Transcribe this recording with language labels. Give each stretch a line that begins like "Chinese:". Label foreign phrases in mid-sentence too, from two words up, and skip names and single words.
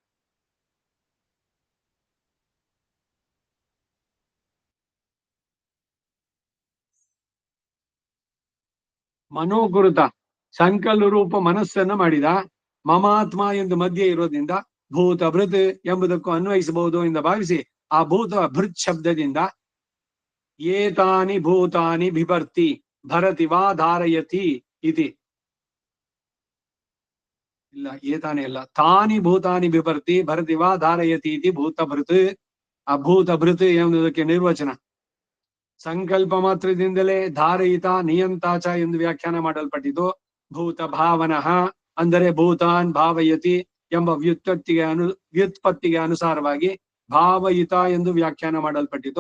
Kannada: ಮನೋಕುರುತ ಸಂಕಲ್ಪ ರೂಪ ಮನಸ್ಸನ್ನು ಮಾಡಿದ. ಮಮಾತ್ಮ ಎಂದು ಮಧ್ಯೆ ಇರೋದ್ರಿಂದ ಭೂತ ಭೃತ್ ಎಂಬುದಕ್ಕೂ ಅನ್ವಯಿಸಬಹುದು ಎಂದು ಭಾವಿಸಿ ಆ ಭೂತ ಭೃತ್ ಶಬ್ದದಿಂದ
Sanskrit: ಏತಾನಿ ಭೂತಾನಿ ಬಿಭರ್ತಿ ಭರತಿ ವಾ ಧಾರಯತಿ ಇತಿ. ಇಲ್ಲ, ಏತಾನಿ ಅಲ್ಲ, ತಾನಿ ಭೂತಾನಿ ಬಿಭರ್ತಿ ಭರತಿ ವಾ ಧಾರಯತಿ ಇತಿ ಭೂತ ಭೃತ್.
Kannada: ಆ ಭೂತ ಭೃತ್ ಎಂಬುದಕ್ಕೆ ನಿರ್ವಚನ ಸಂಕಲ್ಪ ಮಾತ್ರದಿಂದಲೇ
Sanskrit: ಧಾರಯಿತ ನಿಯಂತಾಚ
Kannada: ಎಂದು ವ್ಯಾಖ್ಯಾನ ಮಾಡಲ್ಪಟ್ಟಿತು.
Sanskrit: ಭೂತ ಭಾವನಃ
Kannada: ಅಂದರೆ
Sanskrit: ಭೂತಾನ್ ಭಾವಯತಿ
Kannada: ಎಂಬ ವ್ಯುತ್ಪತ್ತಿಗೆ ಅನುಸಾರವಾಗಿ ಭಾವಯಿತ ಎಂದು ವ್ಯಾಖ್ಯಾನ ಮಾಡಲ್ಪಟ್ಟಿತು.